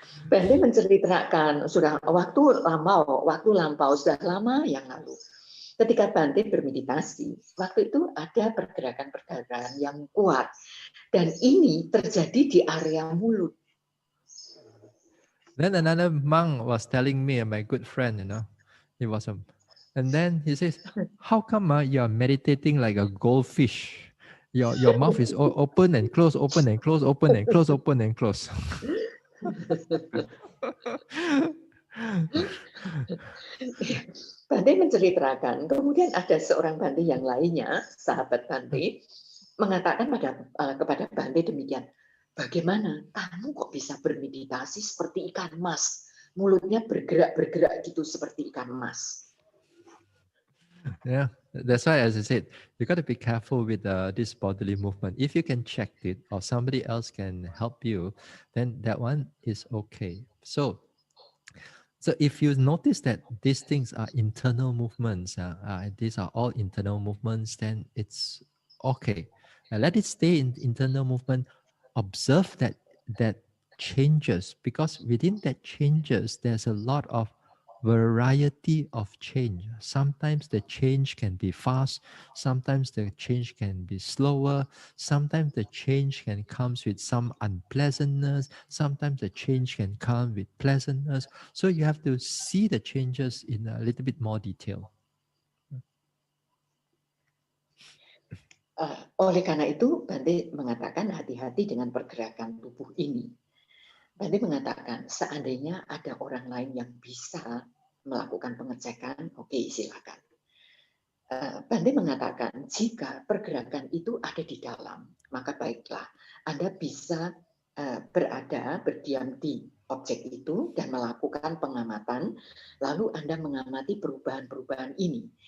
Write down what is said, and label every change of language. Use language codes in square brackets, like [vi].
[id] Bante menceritakan sudah waktu lampau sudah lama yang lalu. Ketika Bante bermeditasi, waktu itu ada pergerakan-pergerakan yang kuat. Dan ini terjadi di area mulut. [en] Then another monk was telling me, my good friend, you know, and then he says, how come you are meditating like a goldfish? Your mouth is open and close, open and close, open and close, open and close. [id] Bante menceritakan, kemudian ada seorang Bante yang lainnya, sahabat Bante, mengatakan kepada Bante demikian, bagaimana kamu kok bisa bermeditasi seperti ikan mas, mulutnya bergerak gitu seperti ikan mas. [en] Yeah, that's why, as I said, you got to be careful with this bodily movement. If you can check it or somebody else can help you, then that one is okay. So So if you notice that these things are internal movements, these are all internal movements, then it's okay. Let it stay in internal movement. Observe that changes, because within that changes, there's a lot of variety of change. Sometimes the change can be fast, sometimes the change can be slower, sometimes the change can come with some unpleasantness, sometimes the change can come with pleasantness. So you have to see the changes in a little bit more detail. [id] Oleh karena itu, Bante mengatakan hati-hati dengan pergerakan tubuh ini. Bante mengatakan, seandainya ada orang lain yang bisa melakukan pengecekan, oke, silakan. Bante mengatakan, jika pergerakan itu ada di dalam, maka baiklah, Anda bisa berdiam di objek itu dan melakukan pengamatan, lalu Anda mengamati perubahan-perubahan ini.